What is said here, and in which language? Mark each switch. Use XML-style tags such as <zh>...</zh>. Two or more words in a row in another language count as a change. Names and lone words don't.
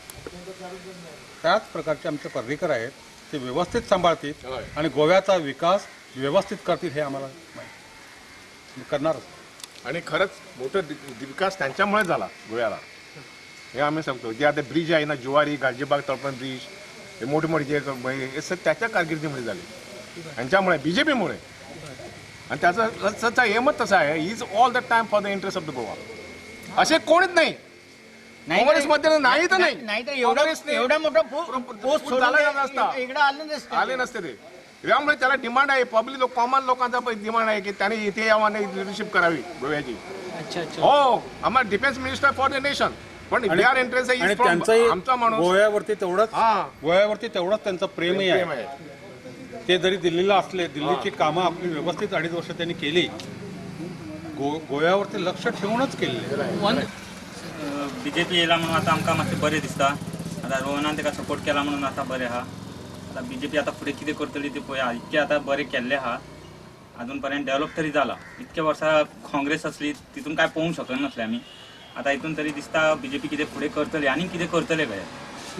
<mr>त्याच प्रकारचे आमचे पर्रीकर आहेत, ते व्यवस्थित सांभाळतील आणि गोव्याचा विकास व्यवस्थित करतील हे आम्हाला माहिती करणारच. आणि खरंच मोठं विकास त्यांच्यामुळे झाला गोव्याला, हे आम्ही सांगतो. जे आता ब्रिज आहे ना, जुवारी गालजीबाग तळपण ब्रिज, हे मोठे मोठे जे हे सर त्याच्या कारकिर्दीमुळे झाले, यांच्यामुळे बीजेपीमुळे. आणि त्याचा एमच तसा आहे,</mr> <en>is all the time for the interest of the Goa.</en> <mr>असे कोणीच नाही काँग्रेसमध्ये, नाही तर नाही तर एवढा मोठा पोस्ट इकडे आले नसते ते. त्यामुळे त्याला डिमांड आहे,</mr> <en>public common</en> <mr>लोकांचा डिमांड आहे की त्यांनी इथे यावं, लिडरशिप करावी गोव्याची. अच्छा अच्छा. हो, आम्हाला</mr> <en>defence minister for the nation,</en> <mr>पण बिहार इंटरेस्ट आणि त्यांचंही आमचा माणूस गोव्यावरती तेवढंच त्यांचं प्रेमही आहे. ते जरी दिल्लीला असले, दिल्लीची कामं आपली व्यवस्थित 2.5 वर्ष त्यांनी केली, गोव्यावरती लक्ष ठेवूनच केलेली.</mr> <kok>बीजेपी येयला म्हणून आता आमकां मातशें बरें दिसता. आतां रोहनान ताका सपोर्ट केला म्हणून आता बरें आहा. आतां बीजेपी आता फुडें कितें करतली ते पळया. इतकें आतां बरें केल्लें आहा, अजून पर्यंत डेव्हलप तरी जाला. इतक्या वर्सां काँग्रेस असली तितून काय पळोवंक शकनासले आमी. आतां हितून तरी दिसता बीजेपी कितें फुडें करतली आनी कितें करतले कळ्ळें.</kok>